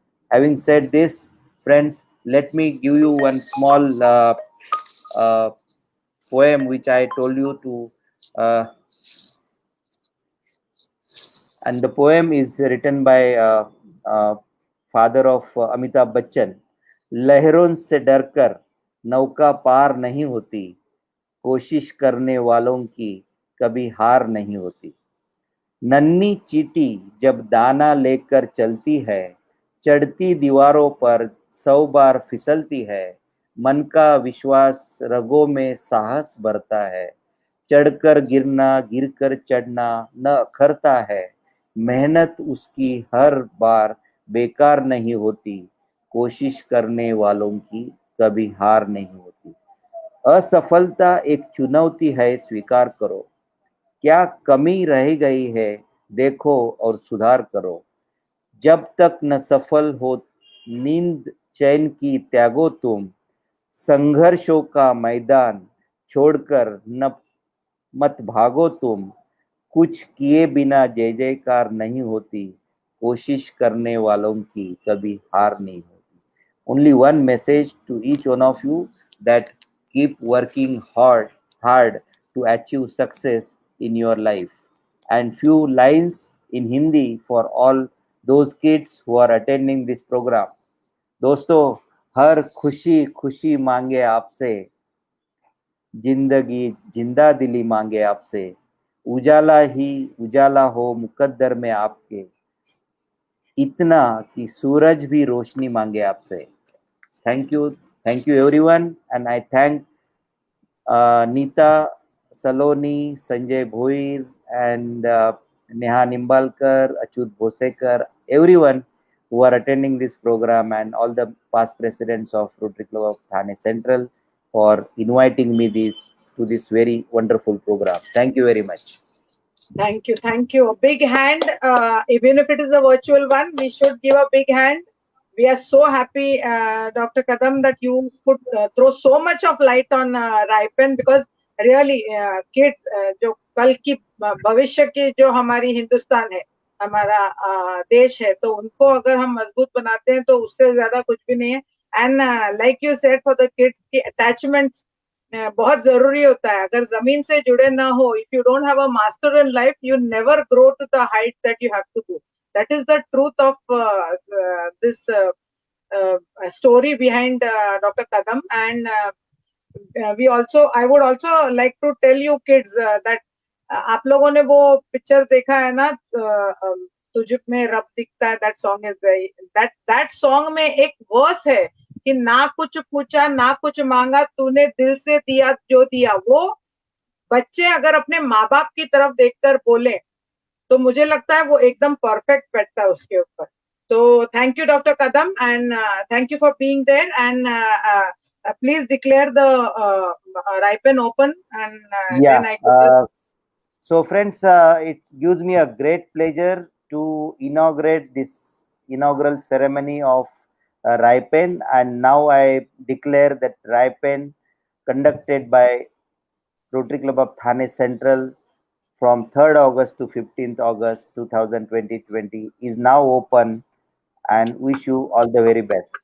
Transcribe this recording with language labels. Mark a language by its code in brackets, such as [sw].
[en] Having said this, friends, let me give you one small uh, poem which I told you to, uh, and the poem is written by uh, father of Amitabh Bachchan. [hi] लहरों से डरकर नौका पार नहीं होती, कोशिश करने वालों की कभी हार नहीं होती। नन्ही चींटी जब दाना लेकर चलती है, चढ़ती दीवारों पर 100 बार फिसलती है। मन का विश्वास रगों में साहस भरता है, चढ़कर गिरना गिरकर चढ़ना न अखरता है। मेहनत उसकी हर बार बेकार नहीं होती, कोशिश करने वालों की कभी हार नहीं होती। असफलता एक चुनौती है, स्वीकार करो। क्या कमी रह गई है, देखो और सुधार करो। जब तक न सफल हो नींद चैन की त्यागो तुम, संघर्षों का मैदान छोड़कर न मत भागो तुम। कुछ किए बिना जय जयकार नहीं होती, कोशिश करने वालों की कभी हार नहीं होती। [en] Only one message to each one of you, that keep working hard to achieve success in your life. And few lines in Hindi for all those kids who are attending this program. [hi] दोस्तों, हर खुशी खुशी मांगे आपसे, जिंदगी जिंदा दिली मांगे आपसे। उजाला ही उजाला हो मुकद्दर में आपके, इतना कि सूरज भी रोशनी मांगे आपसे। [en] Thank you everyone, and I thank Neeta Saloni, Sanjay Bhoir, and Neha Nimbalkar, Achut Bhosekar, everyone who are attending this program, and all the past presidents of Rotary Club of Thane Central for inviting me to this very wonderful program. Thank you very much. Thank you. Thank you. A big hand. Even if it is a virtual one, we should give a big hand. We are so happy, Dr. Kadam, that you could throw so much of light on RYPEN, because really kids, [hi] जो कल की भविष्य की जो हमारी हिंदुस्तान है, हमारा देश है, तो उनको अगर हम मजबूत बनाते हैं तो उससे ज्यादा कुछ भी नहीं है. [en] And like you said, for the kids की attachments [hi] बहुत जरूरी होता है. अगर जमीन से जुड़े ना हो, [en] if you don't have a master in life, you never grow to the heights that you have to go. That is the truth of this story behind Dr. Kadam. And I would also like to tell you kids that [hi] आप लोगों ने वो picture देखा है ना, तुझ में रब दिखता है, [en] that song is very, [hi] that song में एक वर्स है कि ना कुछ पूछा ना कुछ मांगा, तूने दिल से दिया जो दिया। वो बच्चे अगर अपने माँ बाप की तरफ देखकर बोले तो मुझे लगता है वो एकदम परफेक्ट बैठता है उसके ऊपर। [en] तो thank you doctor Kadam, and thank you for being there, and please declare the RYPEN open, and Yeah. then I could just. So, friends, it gives me a great pleasure to inaugurate this inaugural ceremony of RYPEN, and now I declare that RYPEN, conducted by Rotary Club of Thane Central from 3rd August to 15th August 2020, is now open, and wish you all the very best.